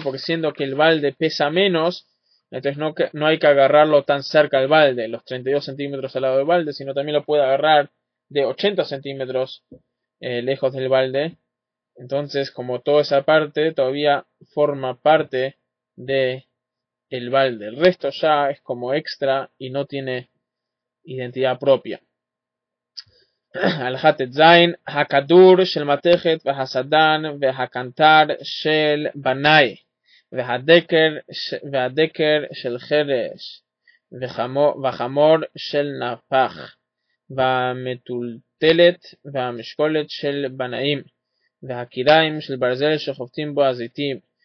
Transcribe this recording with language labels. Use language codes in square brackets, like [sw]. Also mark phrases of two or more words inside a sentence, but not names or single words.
[es] Porque siendo que el balde pesa menos, entonces no hay que agarrarlo tan cerca del balde, los 32 centímetros al lado del balde, sino también lo puede agarrar de 80 centímetros lejos del balde. Entonces, como toda esa parte todavía forma parte de el balde, el resto ya es como extra y no tiene identidad propia. [he] הלכת זין, הכדור של מתכת והסדן והקנטר של בנאי והדקר של חרש והחמור של נפח והמטולטלת והמשקולת של בנאים והקיריים של ברזל שחובטים בו הזיתים